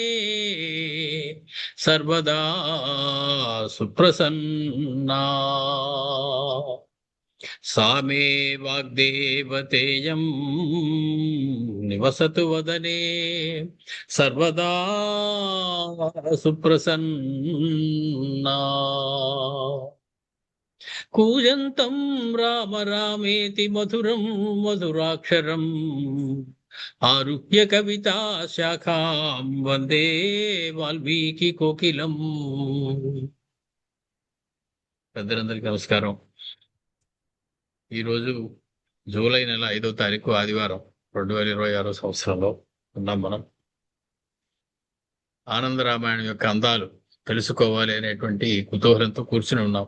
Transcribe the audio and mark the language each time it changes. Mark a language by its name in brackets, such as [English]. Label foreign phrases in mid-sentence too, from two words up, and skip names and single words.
[Sanskrit] सर्वदा सुप्रसन्ना सा मे वाग्देवतेयं निवसतु वदने सर्वदा सुप्रसन्ना कूजन्तं राम रामेति मधुरं मधुराक्षरम् आरुह्य कविता शाखां वन्दे वाल्मीकि कोकिलम्. [Telugu] పెద్దలందరికీ నమస్కారం. ఈరోజు జూలై నెల 5వ తారీఖు ఆదివారం 2026 సంవత్సరంలో ఉన్నాం. మనం ఆనంద రామాయణం యొక్క అందాలు తెలుసుకోవాలి అనేటువంటి కుతూహలంతో కూర్చుని ఉన్నాం.